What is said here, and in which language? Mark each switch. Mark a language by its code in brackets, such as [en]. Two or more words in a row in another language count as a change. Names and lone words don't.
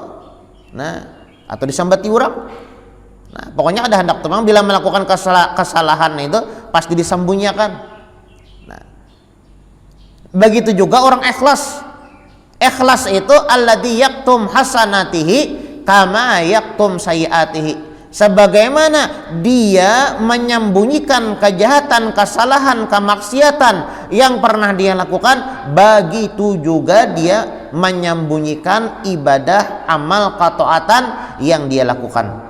[id] Nah, atau disambati orang. Nah, pokoknya ada hendak teman bila melakukan kesalahan itu pasti disembunyikan. Nah, begitu juga orang ikhlas. Ikhlas itu [ar] الذي يكتم حسناته كما يكتم سيئاته. [id] Sebagaimana dia menyembunyikan kejahatan, kesalahan, kemaksiatan yang pernah dia lakukan, begitu juga dia menyembunyikan ibadah, amal, ketaatan yang dia lakukan.